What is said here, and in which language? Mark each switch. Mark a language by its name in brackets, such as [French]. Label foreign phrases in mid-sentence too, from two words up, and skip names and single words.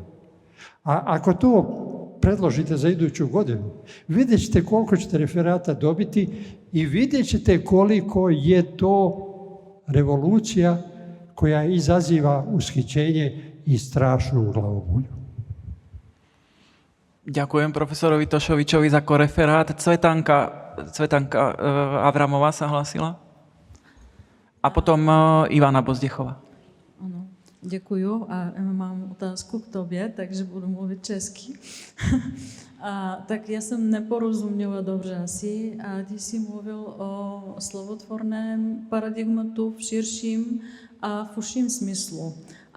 [Croatian] A ako to predložite za iduću godinu, vidjet ćete koliko ćete referata dobiti i vidjet ćete koliko je to revolucija koja izaziva ushićenje i strašnu glavobolju. [Slovak] Ďakujem profesorovi Tošovičovi za koreferát. Cvetanka Avramová sa hlasila. A potom Ivana Bozdechová. [Czech] Ano, děkuju a mám otázku k tobě, takže budu mluvit česky. Tak já jsem neporozuměla dobře asi. A ty jsi mluvil o slovotvorném paradigmatu v širším a v užším smyslu.